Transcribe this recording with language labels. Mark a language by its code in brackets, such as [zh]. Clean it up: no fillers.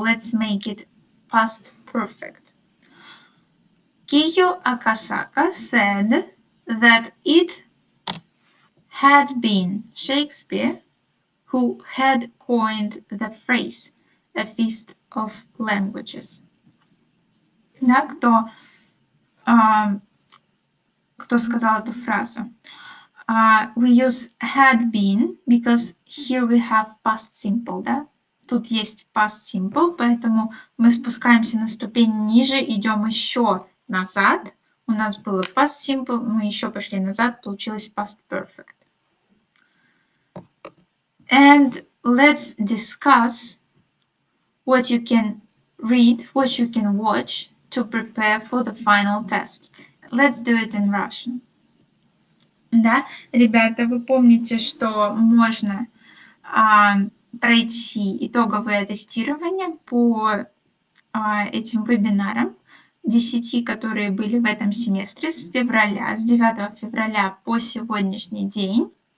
[en] Let's make it past perfect. Kiyo Akasaka said that it had been Shakespeare who had coined the phrase a feast of languages. [ru] Да, кто сказал эту фразу? [en] We use had been because here we have past simple, да? [ru] Тут есть past simple, поэтому мы спускаемся на ступень ниже, идем еще назад. У нас было past simple, мы еще пошли назад, получилось past perfect. [en] And let's discuss what you can read, what you can watch to prepare for the final test. Let's do it in Russian. [ru] Да, ребята, вы помните, что можно пройти итоговое тестирование по этим вебинарам, 10, которые были в этом семестре, с 9 февраля по сегодняшний день.